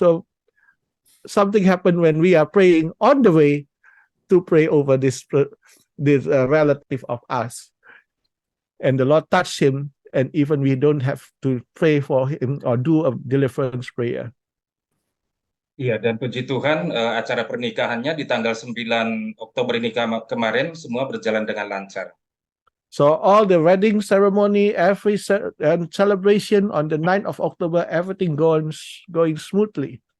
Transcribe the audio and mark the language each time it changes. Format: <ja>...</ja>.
<en>So something happened when we are praying on the way to pray over this relative of us, and the Lord touched him, and even we don't have to pray for him or do a deliverance prayer.</en> <id>Iya, dan puji Tuhan, acara pernikahannya di tanggal 9 Oktober ini kemarin semua berjalan dengan lancar.</id> <en>So all the wedding ceremony, every celebration on the 9th of October, everything going smoothly.</en>